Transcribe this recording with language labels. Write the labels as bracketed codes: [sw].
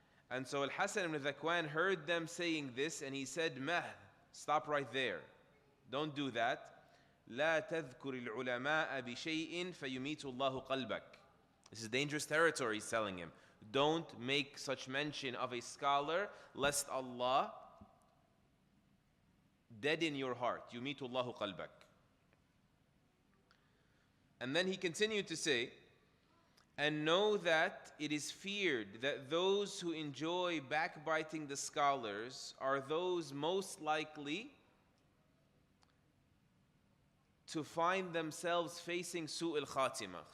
[en] And so Al-Hasan ibn Dhakwan heard them saying this, and he said, "Mah, stop right there. Don't do that. [ar] لا تذكر العلماء بشيء فيميت الله قلبك." [en] This is dangerous territory, he's telling him. Don't make such mention of a scholar, lest Allah deaden your heart. [ar] يميت الله قلبك. [en] And then he continued to say, and know that it is feared that those who enjoy backbiting the scholars are those most likely to find themselves facing su'ul khatimah.